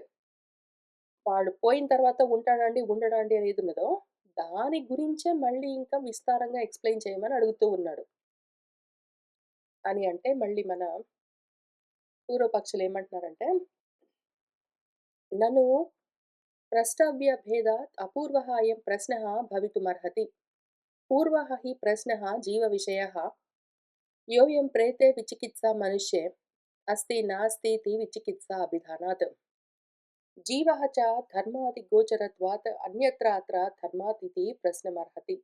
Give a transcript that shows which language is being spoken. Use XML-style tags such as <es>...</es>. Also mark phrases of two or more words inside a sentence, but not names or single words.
<te>వాడు పోయిన తర్వాత ఉంటాడండి, ఉండడండి అనేదున్నదో, దాని గురించే మళ్ళీ ఇంకా విస్తారంగా ఎక్స్‌ప్లెయిన్ చేయమని అడుగుతూ ఉన్నాడు. అని అంటే మళ్ళీ మన పూర్వపక్షులేమంటున్నారంటే, నన్ను</te> <sa>प्रष्टव्यभेदात् अपूर्वः अयं प्रश्नः भवितुमर्हति। पूर्वः हि प्रश्नः जीवविषयः, योऽयं प्रेते विचिकित्सा मनुष्ये अस्ति नास्तीति विचिकित्सा अभिधानात्। जीवः च धर्मादिगोचरत्वात् अन्यत्र अत्र धर्मात् इति प्रश्नमर्हति।</sa>